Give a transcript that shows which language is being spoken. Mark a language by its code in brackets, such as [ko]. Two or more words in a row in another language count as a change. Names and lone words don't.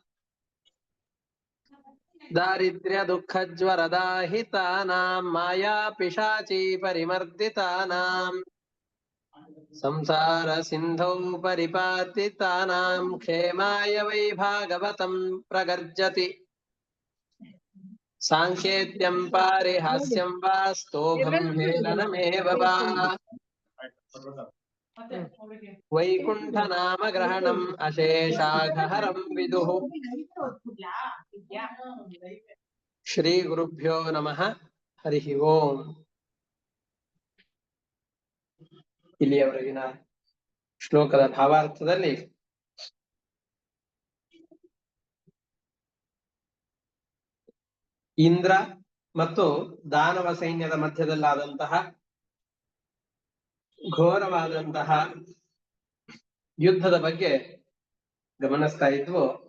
[sa] दारिद्र्यदुःखज्वरदाहितानां मायापिशाची परिमर्दितानां संसार सिन्धौ परिपातितानां क्षेमाय वै भागवतं प्रगर्जति सांकेत्यं पारिहास्यं वा स्तोभं हेलनमेव वा वैकुण्ठनामग्रहणम् अशेषाघहरं विदुः श्रीगुरुभ्यो नमः हरिः ओಂ [kn] ಇಲ್ಲಿಯವರೆಗಿನ ಶ್ಲೋಕದ ಭಾವಾರ್ಥದಲ್ಲಿ ಇಂದ್ರ ಮತ್ತು ದಾನವ ಸೈನ್ಯದ ಮಧ್ಯದಲ್ಲಾದಂತಹ ಘೋರವಾದಂತಹ ಯುದ್ಧದ ಬಗ್ಗೆ ಗಮನಿಸ್ತಾ ಇದ್ವು.